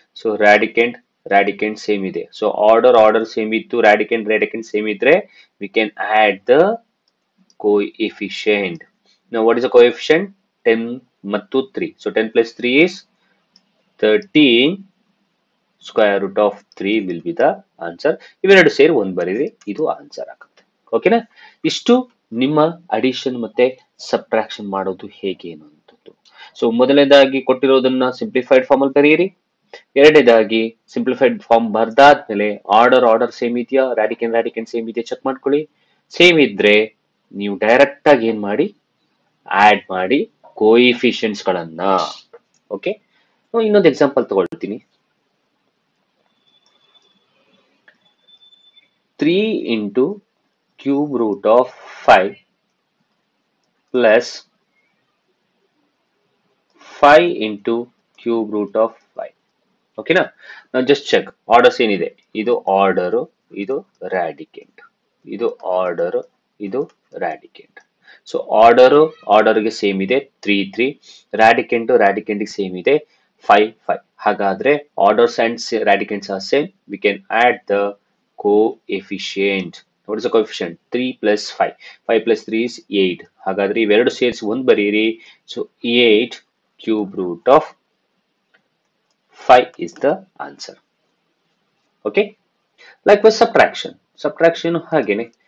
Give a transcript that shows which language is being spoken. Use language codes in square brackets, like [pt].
[kn] So ರಾಡಿಕೆಂಟ್ same ಇದೆ. So order same ಇತ್ತು, ರಾಡಿಕೆಂಟ್ same ಇದ್ರೆ [en] We can add the coefficient. Now what is the coefficient? 10 ಮತ್ತು 3. So 10 plus 3 is 13. Square root of 3 will be the answer. [kn] ಇವೆರಡು ಸೇರಿ ಒಂದು ಬರೀರಿ, ಇದು ಆನ್ಸರ್ ಆಗುತ್ತೆ. ಓಕೆನಾ? ಇಷ್ಟು ನಿಮ್ಮ ಅಡಿಷನ್ ಮತ್ತೆ ಸಬ್ಟ್ರಾಕ್ಷನ್ ಮಾಡೋದು ಹೇಗೆ ಅನ್ನುವಂಥದ್ದು. ಸೊ ಮೊದಲನೇದಾಗಿ ಕೊಟ್ಟಿರೋದನ್ನ ಸಿಂಪ್ಲಿಫೈಡ್ ಫಾರ್ಮ್ ಅಲ್ಲಿ ಬರೆಯಿರಿ. ಎರಡನೇದಾಗಿ ಸಿಂಪ್ಲಿಫೈಡ್ ಫಾರ್ಮ್ ಬರ್ದಾದ್ಮೇಲೆ ಆರ್ಡರ್ ಸೇಮ್ ಇದೆಯಾ, ರಾಡಿಕೆಂಟ್ ಸೇಮ್ ಇದೆಯಾ ಚೆಕ್ ಮಾಡ್ಕೊಳ್ಳಿ. ಸೇಮ್ ಇದ್ರೆ ನೀವು ಡೈರೆಕ್ಟ್ ಆಗಿ ಏನ್ ಮಾಡಿ, ಆಡ್ ಮಾಡಿ ಕೋಎಫಿಷಿಯಂಟ್ಸ್ ಗಳನ್ನ. ಓಕೆ, ಇನ್ನೊಂದು ಎಕ್ಸಾಂಪಲ್ ತಗೊಳ್ತೀನಿ. [en] 3 into cube root of 5 plus 5 into cube root of 5. [kn] ಓಕೆನಾ? ನಾವು ಜಸ್ಟ್ ಚೆಕ್ ಆರ್ಡರ್ಸ್ ಏನಿದೆ. ಇದು ಆರ್ಡರ್, ಇದು ರಾಡಿಕೆಂಟ್, ಇದು ಆರ್ಡರ್, ಇದು ರಾಡಿಕೆಂಟ್. ಸೊ ಆರ್ಡರ್ಗೆ ಸೇಮ್ ಇದೆ 3 3, ರಾಡಿಕೆಂಟ್ಗೆ ಸೇಮ್ ಇದೆ 5 5. [en] ಹಾಗಾದ್ರೆ orders and radicands are same. We can add the coefficient. What is the coefficient? 3 plus 5. 5 plus 3 is 8. [kn] ಹಾಗಾದ್ರೆ ಇವೆರಡು ಸೇರಿಸಿ ಒಂದು ಬರೀರಿ. [en] So 8 cube root of 5 is the answer. Okay. Likewise subtraction ಹಾಗೇನೆ.